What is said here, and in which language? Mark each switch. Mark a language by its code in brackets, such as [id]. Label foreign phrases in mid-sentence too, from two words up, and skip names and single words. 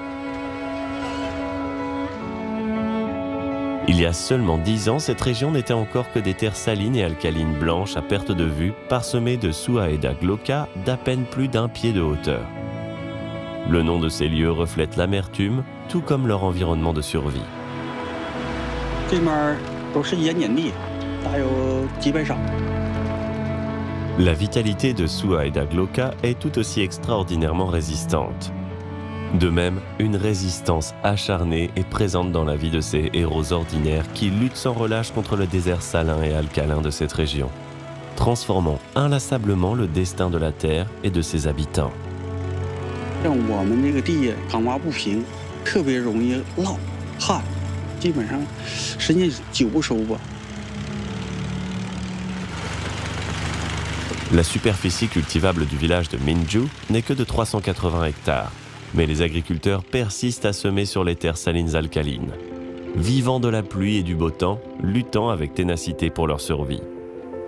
[fr] Il y a seulement 10 ans, cette région n'était encore que des terres salines et alcalines blanches à perte de vue, parsemées de Suaeda glauca d'à peine plus d'1 pied de hauteur. Le nom de ces lieux reflète l'amertume, tout comme leur environnement de survie. [zh] 这面都是盐碱地，大有几百升。 [fr] La vitalité de Suaeda glauca est tout aussi extraordinairement résistante. De même, une résistance acharnée est présente dans la vie de ces héros ordinaires qui luttent sans relâche contre le désert salin et alcalin de cette région, transformant inlassablement le destin de la terre et de ses habitants. [zh] 像我们这个地港洼不平，特别容易涝旱，基本上10年9不收吧。 [fr] La superficie cultivable du village de Minju n'est que de 380 hectares. Mais les agriculteurs persistent à semer sur les terres salines alcalines, vivant de la pluie et du beau temps, luttant avec ténacité pour leur survie.